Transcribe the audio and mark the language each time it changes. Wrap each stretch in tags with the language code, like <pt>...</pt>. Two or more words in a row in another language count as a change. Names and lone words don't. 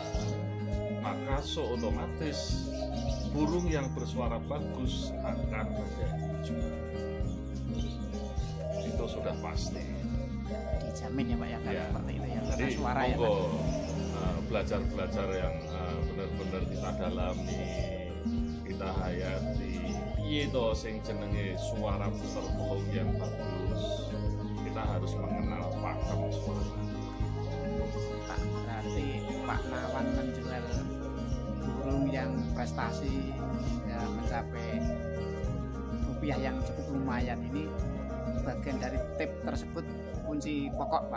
<id>Maka otomatis burung yang bersuara bagus akan menjadi juara. Itu sudah pasti. Dijamin ya Pak ya, Ya. seperti itu ya. Jadi Suara ya Pak. monggo belajar yang benar-benar kita dalami, kita hayati.</id> <jv>Piye to sing jenenge</jv> <id>suara puter pelung yang bagus. Kita harus mengenal pakem suara. Pak, berarti Pak Nawan menjual burung yang prestasi hingga mencapai rupiah yang cukup lumayan ini bagian dari tip tersebut kunci pokok Pak.</id>